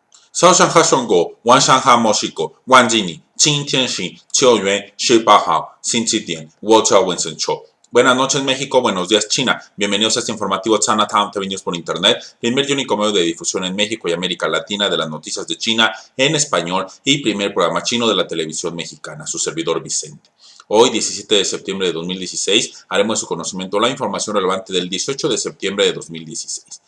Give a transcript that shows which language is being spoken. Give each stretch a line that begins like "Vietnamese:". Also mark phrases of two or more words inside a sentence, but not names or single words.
Chinese: 早上好中国，晚上好墨西哥，万吉尼，今天是9月18号，星期天，我叫 Winston Cho.
Spanish: Buenas noches México, buenos días China. Bienvenidos a este informativo Chinatown TV News por Internet, primer y único medio de difusión en México y América Latina de las noticias de China en español y primer programa chino de la televisión mexicana, su servidor Vicente. Hoy, 17 de septiembre de 2016, haremos de su conocimiento la información relevante del 18 de septiembre de 2016.